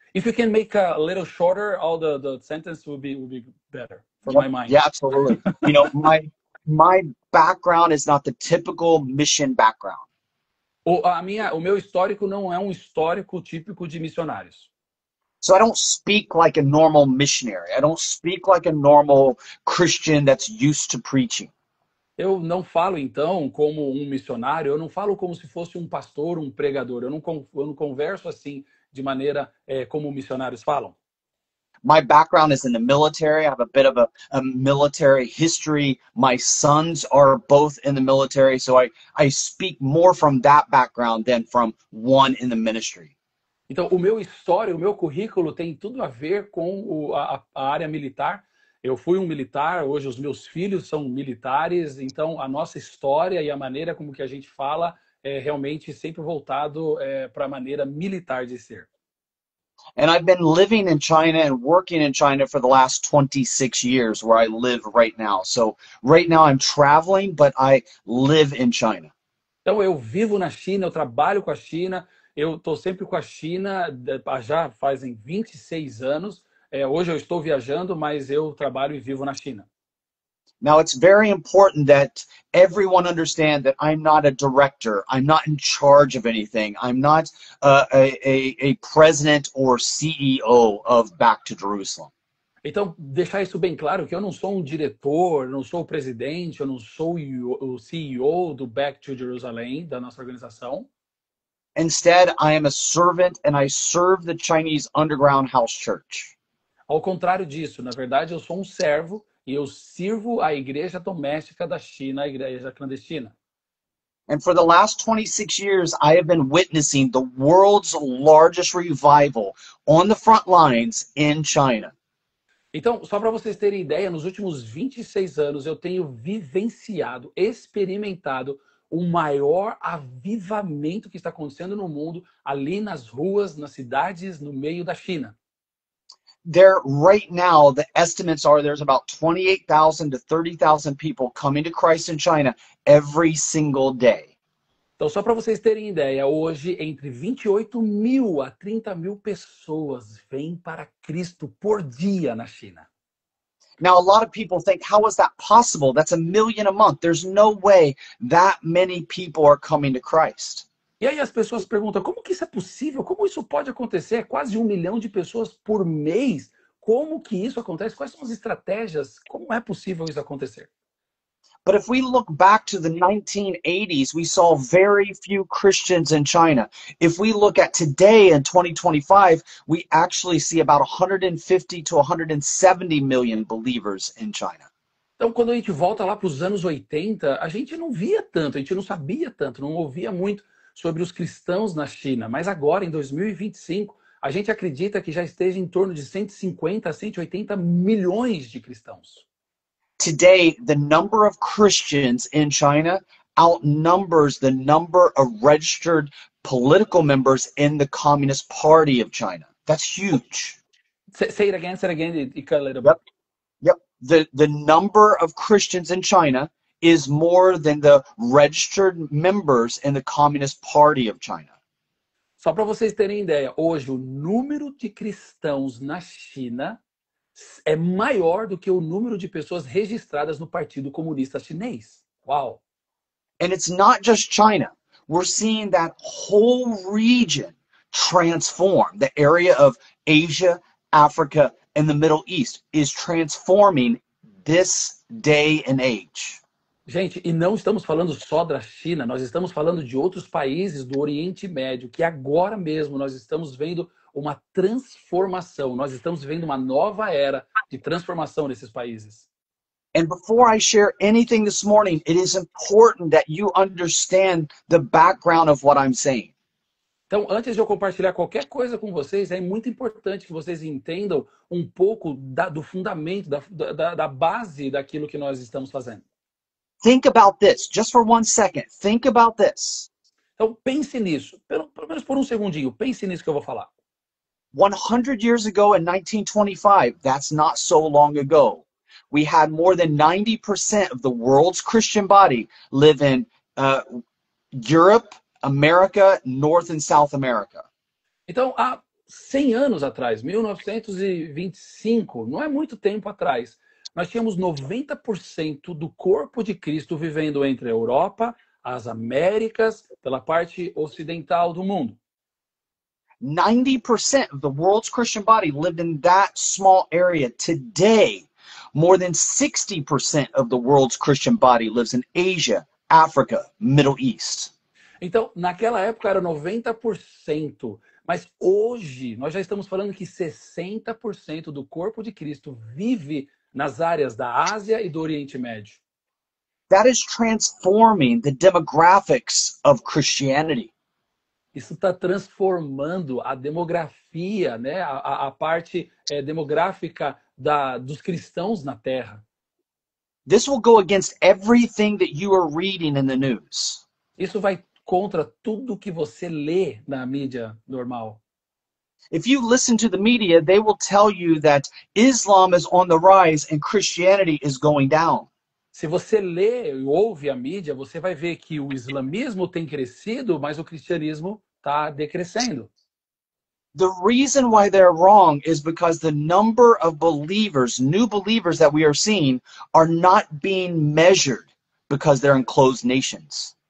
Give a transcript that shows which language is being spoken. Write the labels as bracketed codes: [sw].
[en] If you can make a little shorter, all the sentence will be better for my mind. Yeah, absolutely. You know, my background is not the typical mission background. [pt] O meu histórico não é um histórico típico de missionários. [en] So I don't speak like a normal missionary. I don't speak like a normal Christian that's used to preaching. [pt] Eu não falo, então, como um missionário, eu não falo como se fosse um pastor, um pregador. Eu não converso assim de maneira como missionários falam. [en] My background is in the military. I have a bit of a military history. My sons are both in the military, so I speak more from that background than from one in the ministry. [pt] Então, o meu currículo tem tudo a ver com a área militar. Eu fui um militar, hoje os meus filhos são militares, então a nossa história e a maneira como que a gente fala é realmente sempre voltado para a maneira militar de ser. [en] And I've been living in China and working in China for the last 26 years where I live right now. So right now I'm traveling, but I live in China. [pt] Então eu vivo na China, eu trabalho com a China, eu estou sempre com a China, já fazem 26 anos. Hoje eu estou viajando, mas eu trabalho e vivo na China. [en] Now, it's very important that everyone understand that I'm not a director. I'm not in charge of anything. I'm not a president or CEO of Back to Jerusalem. [pt] Então, deixar isso bem claro, que eu não sou um diretor, não sou o presidente, eu não sou o CEO do Back to Jerusalem, da nossa organização. [en] Instead, I am a servant and I serve the Chinese underground house church. [pt] Ao contrário disso, na verdade, eu sou um servo e eu sirvo a igreja doméstica da China, a igreja clandestina. [en] And for the last 26 years, I have been witnessing the world's largest revival on the front lines in China. [pt] Então, só para vocês terem ideia, nos últimos 26 anos eu tenho vivenciado, experimentado o maior avivamento que está acontecendo no mundo, ali nas ruas, nas cidades, no meio da China. [en] There, right now, the estimates are there's about 28,000 to 30,000 people coming to Christ in China every single day. [pt] Então, só para vocês terem ideia, hoje entre 28 mil a 30 mil pessoas vêm para Cristo por dia na China. [en] Now, a lot of people think, how is that possible? That's 1 million a month. There's no way that many people are coming to Christ. [pt] E aí as pessoas perguntam, como que isso é possível? Como isso pode acontecer? É quase 1 milhão de pessoas por mês. Como que isso acontece? Quais são as estratégias? Como é possível isso acontecer? [en] But if we look back to the 1980s, we saw very few Christians in China. If we look at today in 2025, we actually see about 150 to 170 million believers in China. [pt] Então, quando a gente volta lá para os anos 80, a gente não via tanto, a gente não sabia tanto, não ouvia muito sobre os cristãos na China. Mas agora, em 2025, a gente acredita que já esteja em torno de 150 a 180 milhões de cristãos. [en] Today, the number of Christians in China outnumbers the number of registered political members in the Communist Party of China. That's huge. Say it again, it cut a little bit. Yep. Yep. The number of Christians in China is more than the registered members in the Communist Party of China. [pt] Só para vocês terem ideia, hoje o número de cristãos na China é maior do que o número de pessoas registradas no Partido Comunista Chinês. Uau! [en] And it's not just China. We're seeing that whole region transform. The area of Asia, Africa, and the Middle East is transforming this day and age. [pt] Gente, e não estamos falando só da China, nós estamos falando de outros países do Oriente Médio, que agora mesmo nós estamos vendo uma transformação, nós estamos vendo uma nova era de transformação nesses países. [en] And before I share anything this morning, it is important that you understand the background of what I'm saying. [pt] Então, antes de eu compartilhar qualquer coisa com vocês, é muito importante que vocês entendam um pouco do fundamento, da base daquilo que nós estamos fazendo. [en] Think about this, just for 1 second. Think about this. [pt] Então, pense nisso, pelo menos por um segundinho, pense nisso que eu vou falar. [en] 100 years ago in 1925, that's not so long ago, we had more than 90% of the world's Christian body live in Europe, America, North and South America. [pt] Então, há 100 anos atrás, 1925, não é muito tempo atrás, nós tínhamos 90% do corpo de Cristo vivendo entre a Europa, as Américas, pela parte ocidental do mundo. [en] 90% of the world's Christian body lived in that small area. Today, more than 60% of the world's Christian body lives in Asia, Africa, Middle East. [pt] Então, naquela época era 90%, mas hoje nós já estamos falando que 60% do corpo de Cristo vive nas áreas da Ásia e do Oriente Médio. [en] That is transforming the demographics of Christianity. [pt] Isso está transformando a demografia, né? a parte demográfica dos cristãos na Terra. [en] This will go against everything that you are reading in the news. [pt] Isso vai contra tudo que você lê na mídia normal. [en] If you listen to the media, they will tell you that Islam is on the rise and Christianity is going down. [pt] Se você lê e ouve a mídia, você vai ver que o islamismo tem crescido, mas o cristianismo está decrescendo. [en] The reason why they're wrong is because the number of believers, new believers that we are seeing, are not being measured because they're in closed nations.